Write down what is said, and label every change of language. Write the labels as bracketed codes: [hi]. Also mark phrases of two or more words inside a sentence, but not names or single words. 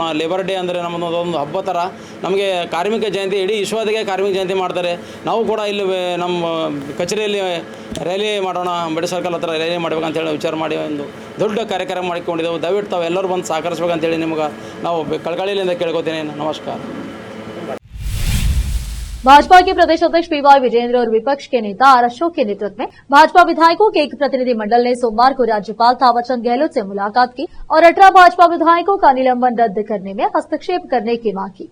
[kn] ಲೇಬರ್ ಡೇ ಅಂದರೆ ನಮ್ಮದೊಂದು ಹಬ್ಬ ಥರ. ನಮಗೆ ಕಾರ್ಮಿಕ ಜಯಂತಿ ಇಡೀ ವಿಶ್ವದಾಗೆ ಕಾರ್ಮಿಕ ಜಯಂತಿ ಮಾಡ್ತಾರೆ. ನಾವು ಕೂಡ ಇಲ್ಲಿ ನಮ್ಮ ಕಚೇರಿಯಲ್ಲಿ ರ್ಯಾಲಿ ಮಾಡೋಣ, ಅಂಬೇಡ್ಕರ್ ಸರ್ಕಲ್ ಹತ್ರ ರ್ಯಾಲಿ ಮಾಡಬೇಕಂತೇಳಿ ವಿಚಾರ ಮಾಡಿ ಒಂದು ದೊಡ್ಡ ಕಾರ್ಯಕ್ರಮ ಮಾಡಿಕೊಂಡಿದ್ದೆವು. ದಯವಿಟ್ಟು ತಾವು ಎಲ್ಲರೂ ಬಂದು ಸಹಕರಿಸಬೇಕಂತೇಳಿ ನಿಮ್ಗೆ ನಾವು ಕಳಕಳಿಯಿಂದ ಕೇಳ್ಕೊತೀನಿ. [hi] नमस्कार। भाजपा के प्रदेश अध्यक्ष बीवाई विजेंद्र और विपक्ष के नेता आर अशोक के नेतृत्व में भाजपा विधायकों के एक प्रतिनिधिमंडल ने सोमवार को राज्यपाल थावरचंद गहलोत से मुलाकात की और 18 भाजपा विधायकों का निलंबन रद्द करने में हस्तक्षेप करने की मांग की।